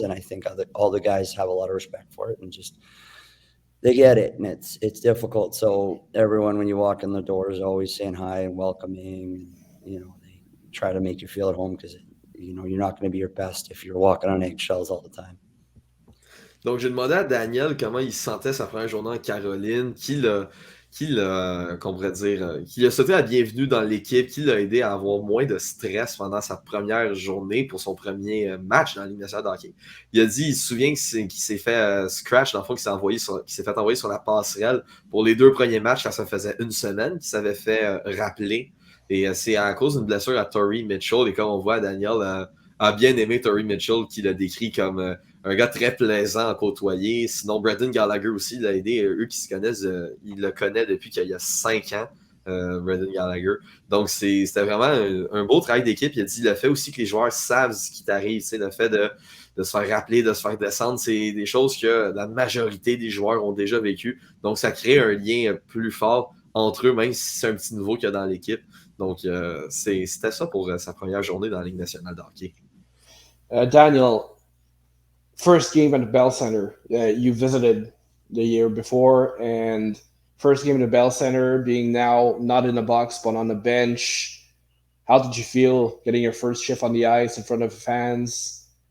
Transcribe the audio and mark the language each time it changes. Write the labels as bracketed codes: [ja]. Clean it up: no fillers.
[en] And I think all the guys have a lot of respect for it, and just they get it, and it's difficult. So everyone, when you walk in the door, is always saying hi and welcoming. And, they try to make you feel at home, because you're not going to be your best if you're walking on eggshells all the time. [fr] Donc, j'ai demandé à Daniel comment il sentait sa première journée en Caroline, qu'on pourrait dire, qui a souhaité la bienvenue dans l'équipe, qui l'a aidé à avoir moins de stress pendant sa première journée pour son premier match dans la Ligue nationale de hockey. Il a dit, il se souvient qu'il s'est fait scratch, dans le fond, qu'il s'est fait envoyer sur la passerelle pour les 2 premiers matchs, ça faisait 1 semaine, qu'il s'avait fait rappeler. Et c'est à cause d'une blessure à Torrey Mitchell. Et comme on voit, Daniel a bien aimé Torrey Mitchell, qui l'a décrit comme un gars très plaisant à côtoyer. Sinon, Brendan Gallagher aussi l'a aidé. Eux qui se connaissent, il le connaît depuis qu'il y a 5 ans, Brendan Gallagher. Donc, c'était vraiment un beau travail d'équipe. Il a dit le fait aussi que les joueurs savent ce qui t'arrive. Le fait de se faire rappeler, de se faire descendre, c'est des choses que la majorité des joueurs ont déjà vécues. Donc, ça crée un lien plus fort entre eux, même si c'est un petit nouveau qu'il y a dans l'équipe. Donc, c'était ça pour sa première journée dans la Ligue nationale de hockey. [en] Daniel, first game at the Bell Center, you visited the year before, and first game at the Bell Center, being now not in the box but on the bench. How did you feel getting your first shift on the ice in front of fans?